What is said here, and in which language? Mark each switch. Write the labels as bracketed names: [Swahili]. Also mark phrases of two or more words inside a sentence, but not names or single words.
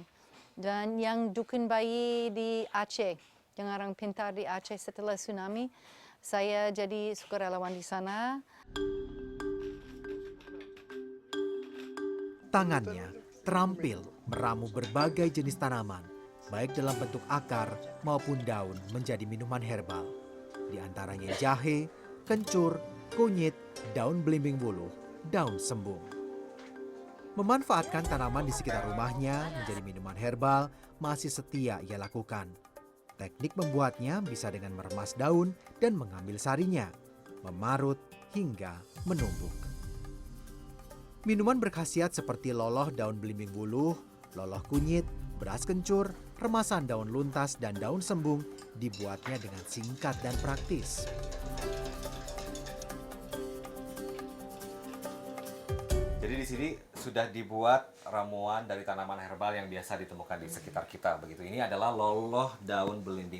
[Indonesian] Dan yang dukun bayi di Aceh, yang orang pintar di Aceh setelah tsunami, saya jadi sukarelawan di sana. Tangannya terampil meramu berbagai jenis tanaman, baik dalam bentuk akar maupun daun menjadi minuman herbal. Di antaranya jahe, kencur, kunyit, daun belimbing buluh, daun sembung. Memanfaatkan tanaman di sekitar rumahnya menjadi minuman herbal masih setia ia lakukan. Teknik membuatnya bisa dengan meremas daun dan mengambil sarinya, memarut hingga menumbuk. Minuman berkhasiat seperti loloh daun belimbing buluh, loloh kunyit, beras kencur, remasan daun luntas, dan daun sembung dibuatnya dengan singkat dan praktis. Jadi di sini Sudah dibuat ramuan dari tanaman herbal yang biasa ditemukan di sekitar kita begitu. Ini adalah loloh daun belimbing.